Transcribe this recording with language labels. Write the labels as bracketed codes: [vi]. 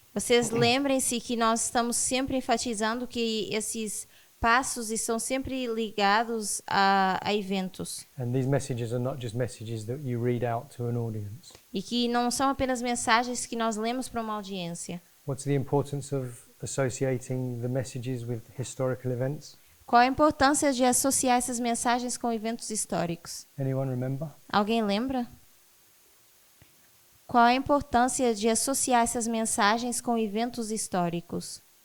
[pt] Vocês lembrem-se que nós estamos sempre enfatizando que esses passos estão sempre ligados a eventos. [en] And these messages are not just messages that you read out to an audience. [pt] E que não são apenas mensagens que nós lemos para uma audiência. [en] What's the importance of associating the messages with historical events? [pt] Qual a importância de associar essas mensagens com eventos históricos? [en] Anyone remember? [pt] Alguém lembra? Qual a importância de associar essas mensagens com eventos históricos?